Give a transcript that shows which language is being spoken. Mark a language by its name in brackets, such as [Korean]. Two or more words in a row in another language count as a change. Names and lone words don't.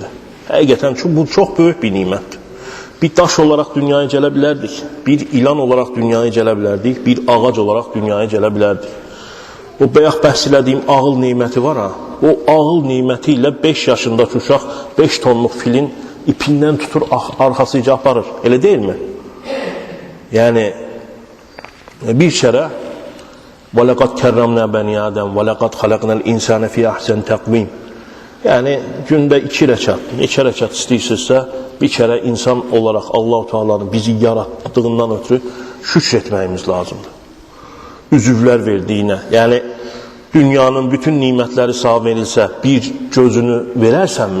[Azerbaijani] Həqiqətən bu çox böyük bir nimətdir. Bir daş olaraq dünyaya gələ bilərdik, bir ilan olaraq dünyaya gələ bilərdik, bir ağac olaraq dünyaya gələ bilərdik. O bayaq bəhs elədiyim ağıl neməti var ha. O ağıl neməti ilə 5 yaşındakı uşaq 5 tonluq filin ipindən tutur, arxasıca aparır. Elə deyilmi? Yəni bir kərə [Arabic] وَلَقَدْ كَرَّمْنَا بَنِي آدَمْ وَلَقَدْ خَلَقْنَا الْاِنْسَانَ فِي أَحْسَنِ تَقْوِيمٍ. [Azerbaijani] Yəni gündə 2 rəkat, neçə rəkat istəyirsinizsə, bir kərə insan olaraq Allah-u Teala'nın bizi yaratdığından ötürü şükr etməyimiz lazımdır. Üzvlər verdiyinə, yəni dünyanın bütün nimətləri sağ verilsə, bir gözünü verərsənmi?